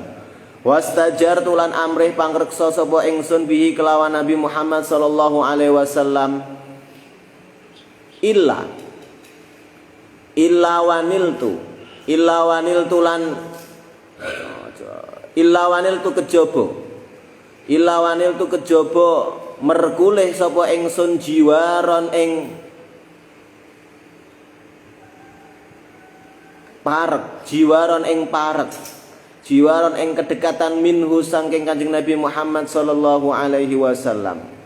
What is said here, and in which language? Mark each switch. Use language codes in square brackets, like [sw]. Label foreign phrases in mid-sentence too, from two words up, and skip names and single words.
[jv] Wastajartu lan amrih pangreksa sapa ingsun bihi kelawan Nabi Muhammad [ar] صلى الله عليه وسلم. إلا ونلت [jv] kejaba merkulih sapa ingsun jiwaron ing parek, jiwaron ing kedekatan minhu saking Kanjeng Nabi Muhammad [ar] صلى الله عليه وسلم.